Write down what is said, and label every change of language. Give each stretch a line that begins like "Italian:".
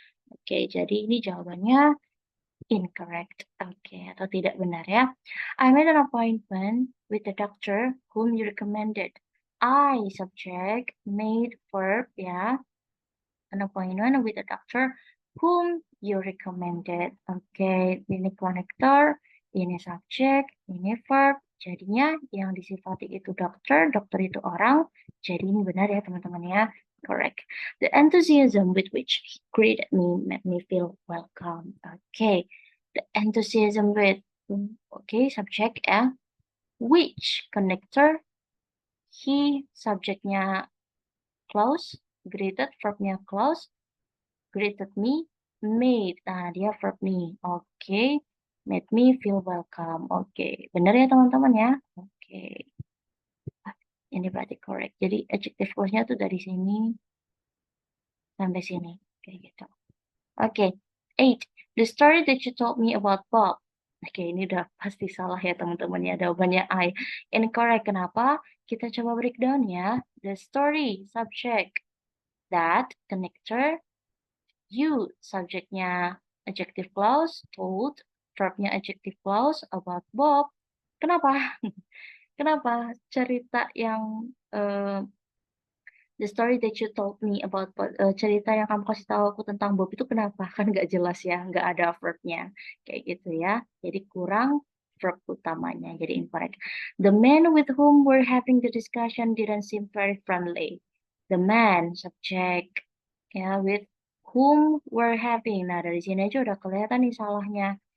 Indonesian: Oke, jadi ini jawabannya incorrect. Oke, atau tidak benar ya.
English: I made an appointment with the doctor whom you recommended. I, subject, made verb ya. An appointment with a doctor whom you recommended.
Indonesian: Oke, ini konektor, ini subjek, ini verb. Jadinya yang disifati itu dokter itu orang. Jadi ini benar ya teman-teman ya. Correct.
English: The enthusiasm with which he greeted me made me feel welcome. Oke, the enthusiasm with, oke, subjek ya. Which connector, he subjeknya close, greeted verbnya close, greeted me, made.
Indonesian: Nah, dia verb nih. Oke.
English: Made me feel welcome.
Indonesian: Oke. Benar ya teman-teman ya? Oke. Ini berarti correct. Jadi adjective clause-nya tuh dari sini sampai sini. Kayak gitu. Oke. 8.
English: The story that you told me about Bob.
Indonesian: Oke, ini udah pasti salah ya teman-teman ya. Jawabannya I. Incorrect. Kenapa? Kita coba breakdown ya.
English: The story, subject. That, connector. You, subjeknya adjective clause, told, verbnya adjective clause, about Bob. Kenapa?
Indonesian: Kenapa cerita yang
English: the story that you told me about
Indonesian: cerita yang kamu kasih tahu aku tentang Bob itu kenapa? Kan nggak jelas ya, nggak ada verbnya. Kayak gitu ya. Jadi kurang verb utamanya, jadi incorrect.
English: The man with whom we're having the discussion didn't seem very friendly. The man, subject, ya, with whom we're having.
Indonesian: Nah, dari sini aja udah kelihatan nih salahnya.